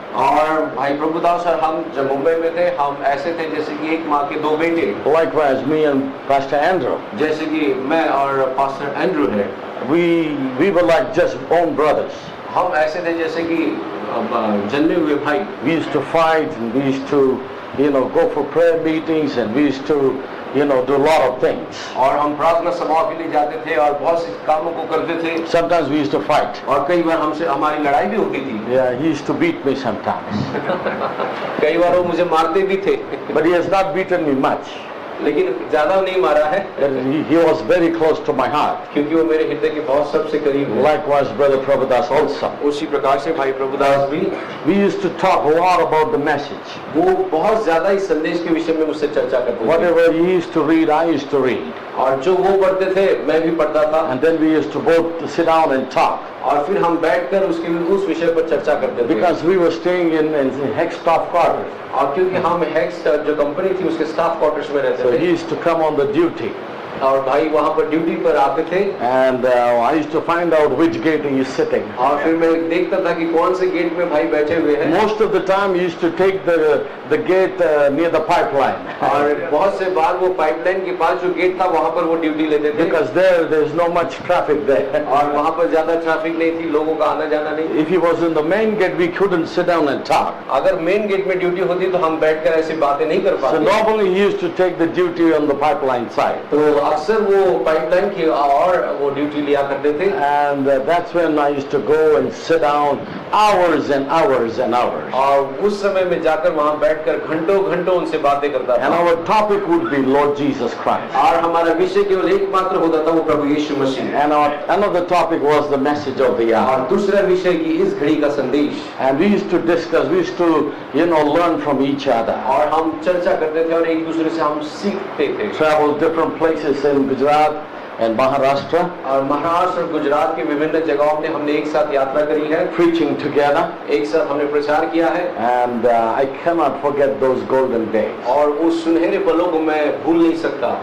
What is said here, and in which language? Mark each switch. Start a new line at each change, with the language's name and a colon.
Hindi: और भाई प्रभुदास और हम जब मुंबई में थे, हम ऐसे थे जैसे कि एक माँ के 2 बेटे।
English: Likewise, me and Pastor Andrew.
Hindi: जैसे कि मैं और पास्टर एंड्रू है,
English: We were like just own brothers.
Hindi: हम ऐसे थे जैसे कि जन्मे हुए भाई।
English: We used to fight and we used to, go for prayer meetings and we used to, do a lot of things.
Hindi: और हम प्रार्थना सभाओं के लिए जाते थे और बहुत से कामों को करते थे।
English: Sometimes we used to fight.
Hindi: और कई बार हमारी लड़ाई भी होती थी।
English: Yeah, he used to beat me sometimes.
Hindi: कई बार वो मुझे मारते भी थे।
English: But he has not beaten me much.
Hindi: लेकिन ज्यादा नहीं मारा है।
English: He was very close to my heart.
Hindi: क्योंकि वो मेरे हृदय के बहुत सबसे करीब है।
English: Likewise, Brother Prabhudas also.
Hindi: उसी प्रकार से भाई प्रभुदास भी।
English: We used to talk a lot about the message.
Hindi: वो बहुत ज्यादा इस संदेश के विषय में मुझसे चर्चा करते थे।
English: Whatever he used to read, I used to read.
Hindi: और जो वो पढ़ते थे, मैं भी पढ़ता था।
English: And then we used to both sit down and talk.
Hindi: और फिर हम बैठकर उस विषय पर चर्चा करते थे।
English: Because we were staying in Hex staff quarters.
Hindi: और क्योंकि हम हेक्स जो कंपनी थी उसके स्टाफ क्वार्टर्स में रहते
English: So
Hindi: थे।
English: he used to come on the duty.
Hindi: और भाई वहाँ पर ड्यूटी पर आते थे।
English: And I used to find out which gate he is sitting.
Hindi: और फिर मैं देखता था कि कौन से गेट में भाई बैठे हुए हैं।
English: Most of the time he used to take the gate near the pipeline.
Hindi: और बहुत से बार वो पाइपलाइन के पास जो गेट था वहाँ पर वो ड्यूटी लेते थे।
English: Because there is no much traffic there.
Hindi: और वहाँ पर ज्यादा ट्रैफिक नहीं थी, लोगों का आना जाना नहीं।
English: If he was in the main gate, we couldn't sit down and talk.
Hindi: अगर मेन गेट में ड्यूटी होती तो हम बैठकर ऐसी बातें नहीं कर
English: So
Hindi: पाते।
English: normally he used to take the duty on the pipeline side.
Hindi: तो अक्सर वो पाइपलाइन की और वो ड्यूटी लिया करते थे।
English: And that's when I used to go and sit down hours and hours and hours.
Hindi: और उस समय में जाकर वहाँ बैठकर घंटों घंटों उनसे बातें करता
English: And
Hindi: था।
English: our topic would be Lord Jesus Christ.
Hindi: और हमारा विषय केवल एकमात्र होता था, वो प्रभु यीशु मसीह।
English: And another topic was the message of the hour.
Hindi: और दूसरा विषय की इस घड़ी का संदेश।
English: And we used to discuss, we used to, learn from each other.
Hindi: और हम चर्चा करते थे और एक दूसरे से हम सीखते थे।
English: Travel different places in Gujarat in Maharashtra,
Hindi: और महाराष्ट्र और गुजरात के विभिन्न जगहों में हमने एक साथ यात्रा करी है,
English: preaching together,
Hindi: एक साथ हमने प्रचार किया है,
English: and I cannot forget those golden days.
Hindi: और उस सुनहरे पलों को मैं भूल नहीं सकता।